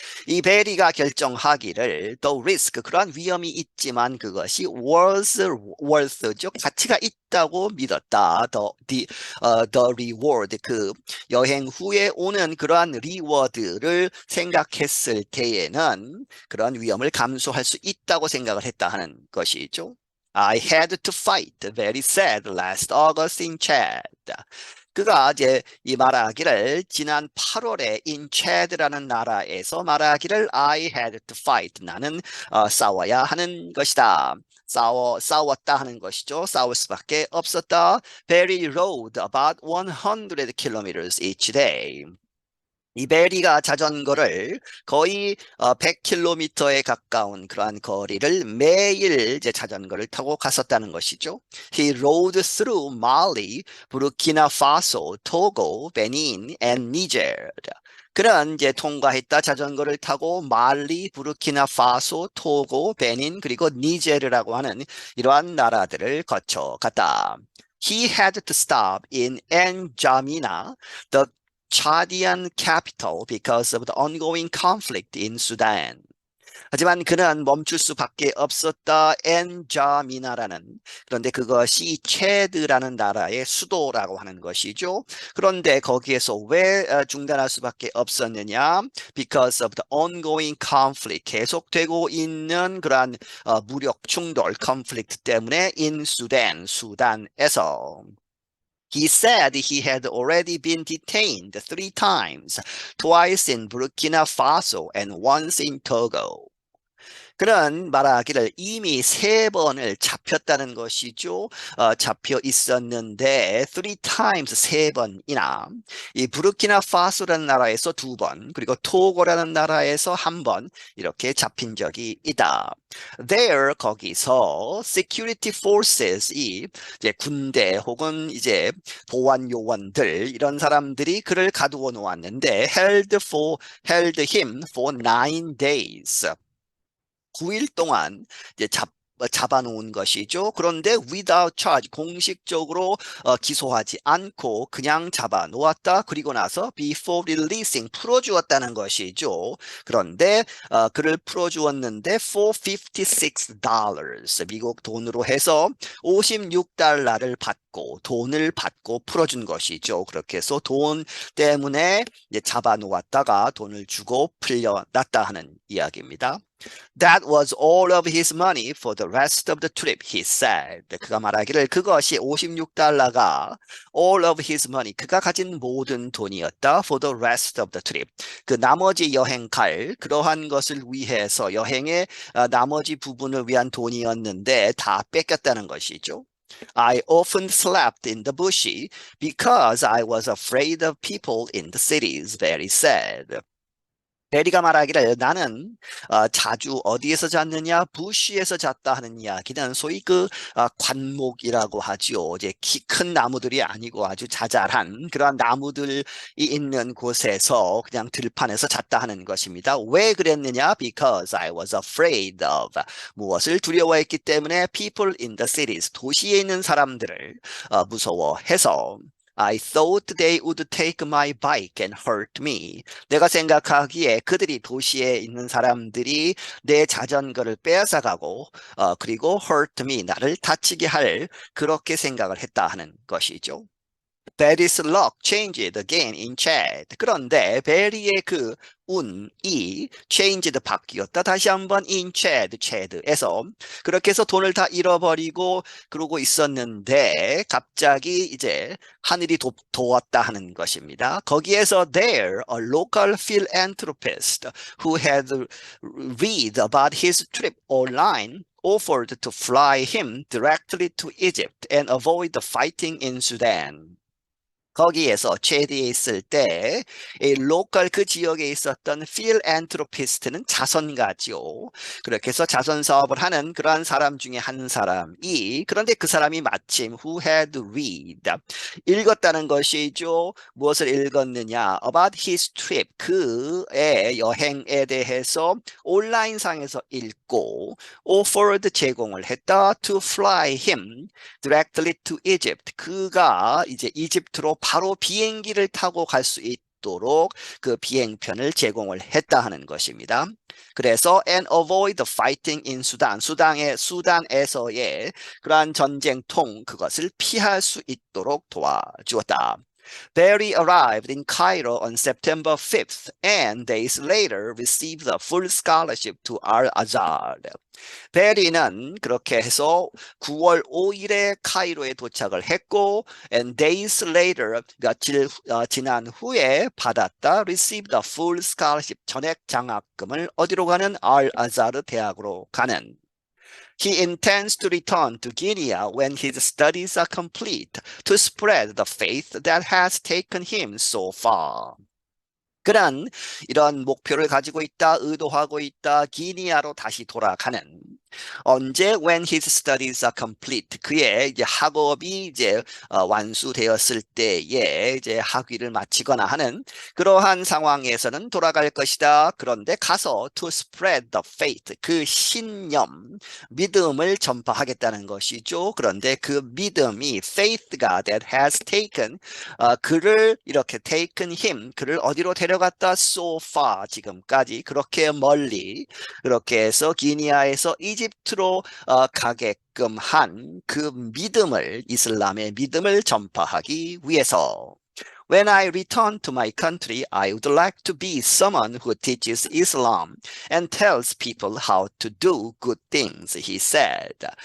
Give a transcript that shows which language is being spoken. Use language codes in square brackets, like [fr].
[ko] 이 베리가 결정하기를 [en] the risk, [ko] 그러한 위험이 있지만 그것이 [en] worth [ko] 죠. 가치가 있다고 믿었다. [en] the reward, [ko] 그 여행 후에 오는 그러한 리워드를 생각했을 때에는 그러한 위험을 감수할 수 있다고 생각을 했다 하는 것이죠. [en] I had to fight, very sad, last August in Chad. [ko] 그가 이제 이 말하기를 지난 8월에 [en] in Chad [ko] 라는 나라에서 말하기를 [en] I had to fight. [ko] 나는 싸워야 하는 것이다. 싸웠다 하는 것이죠. 싸울 수밖에 없었다. [en] Barry rode about 100 kilometers each day. [ko] 이 베리가 자전거를 거의 100km에 가까운 그러한 거리를 매일 이제 자전거를 타고 갔었다는 것이죠. [en] He rode through Mali, Burkina Faso, Togo, Benin, and Niger. [ko] 그는 이제 통과했다. 자전거를 타고 말리, 부르키나 파소, 토고, 베닌, 그리고 니제르라고 하는 이러한 나라들을 거쳐갔다. [en] He had to stop in N'Djamena, the Chadian capital, because of the ongoing conflict in Sudan. [ko] 하지만 그는 멈출 수밖에 없었다. 엔자미나라는, 그런데 그것이 체드라는 나라의 수도라고 하는 것이죠. 그런데 거기에서 왜 중단할 수밖에 없었느냐? [en] Because of the ongoing conflict, [ko] 계속되고 있는 그러한 무력 충돌, [en] conflict [ko] 때문에 [en] in Sudan, [ko] 수단에서. [en] He said he had already been detained 3 times, twice in Burkina Faso and once in Togo. [ko] 그는 말하기를 이미 3번을 잡혔다는 것이죠. 잡혀 있었는데 [en] 3 times, [ko] 3번이나 이 부르키나 파소라는 나라에서 2번, 그리고 토고라는 나라에서 1번 이렇게 잡힌 적이 있다. There, 거기서 [en] security forces [ko] 이 이제 군대 혹은 이제 보안 요원들, 이런 사람들이 그를 가두어 놓았는데 [en] held him for 9 days. [ko] 9일 동안 이제 잡아놓은 것이죠. 그런데 [en] without charge, [ko] 공식적으로 기소하지 않고 그냥 잡아놓았다. 그리고 나서 [en] before releasing, [ko] 풀어주었다는 것이죠. 그런데 그를 풀어주었는데 [en] for $56, [ko] 미국 돈으로 해서 56달러를 받고 돈을 받고 풀어준 것이죠. 그렇게 해서 돈 때문에 이제 잡아놓았다가 돈을 주고 풀려났다 하는 이야기입니다. [en] That was all of his money for the rest of the trip, he said. [ko] 그가 말하기를 그것이 56달러가 [en] all of his money, [ko] 그가 가진 모든 돈이었다. [en] For the rest of the trip. [ko] 그 나머지 여행 갈 그러한 것을 위해서 여행의 나머지 부분을 위한 돈이었는데 다 뺏겼다는 것이죠. [en] I often slept in the bushy because I was afraid of people in the cities, Barry said. [ko] 베리가 말하기를 나는 자주 어디에서 잤느냐? 부시에서 잤다 하는 이야기는 소위 그 관목이라고 하죠. 이제 키 큰 나무들이 아니고 아주 자잘한 그러한 나무들이 있는 곳에서 그냥 들판에서 잤다 하는 것입니다. 왜 그랬느냐? [en] Because I was afraid of [ko] 무엇을 두려워했기 때문에 [en] people in the cities [ko] 도시에 있는 사람들을 무서워해서 [en] I thought they would take my bike and hurt me. [ko] 내가 생각하기에 그들이 도시에 있는 사람들이 내 자전거를 빼앗아가고 그리고 [en] hurt me, [ko] 나를 다치게 할 그렇게 생각을 했다 하는 것이죠. [en] Barry's luck changed again in Chad. [ko] 그런데 베리의 그 운이 [en] changed [ko] 바뀌었다. 다시 한번 [en] in Chad, [ko] Chad에서 그렇게 해서 돈을 다 잃어버리고 그러고 있었는데 갑자기 이제 하늘이 도왔다 하는 것입니다. 거기에서 [en] there, a local philanthropist who had read about his trip online offered to fly him directly to Egypt and avoid the fighting in Sudan. [ko] 거기에서 최대에 있을 때 로컬 그 지역에 있었던 필앤트로피스트는 자선가죠. 그렇게 해서 자선 사업을 하는 그러한 사람 중에 한 사람이 그런데 그 사람이 마침 who had read 읽었다는 것이죠. 무엇을 읽었느냐? [en] About his trip [ko] 그의 여행에 대해서 온라인상에서 읽고 [en] offered [ko] 제공을 했다 [en] to fly him directly to Egypt [ko] 그가 이제 이집트로 바로 비행기를 타고 갈 수 있도록 그 비행편을 제공을 했다 하는 것입니다. 그래서 [en] and avoid the fighting in Sudan, [ko] 수단에서의 그러한 전쟁통 그것을 피할 수 있도록 도와주었다. [en] Barry arrived in Cairo on September 5th and days later received a full scholarship to Al-Azhar. [ko] 베리는 그렇게 해서 9월 5일에 카이로에 도착을 했고 [en] and days later [ko] 며칠 지난 후에 받았다 [en] received a full scholarship [ko] 전액 장학금을 어디로 가는 알아자르 대학으로 가는 [en] He intends to return to Guinea when his studies are complete to spread the faith that has taken him so far. [ko] 그는 이런 목표를 가지고 있다, 의도하고 있다, 기니아로 다시 돌아가는 언제 [en] when his studies are complete [ko] 그의 이제 학업이 이제 완수되었을 때에 이제 학위를 마치거나 하는 그러한 상황에서는 돌아갈 것이다. 그런데 가서 [en] to spread the faith [ko] 그 신념 믿음을 전파하겠다는 것이죠. 그런데 그 믿음이 faith가 [en] that has taken [ko] 그를 이렇게 [en] taken him [ko] 그를 어디로 데려갔다 [en] so far [ko] 지금까지 그렇게 멀리 그렇게 해서 기니아에서 이집트로 가게끔 한 그 믿음을 이슬람의 믿음을 전파하기 위해서 [en] When I return to my country, I would like to be someone who teaches Islam and tells people how to do good things, he said.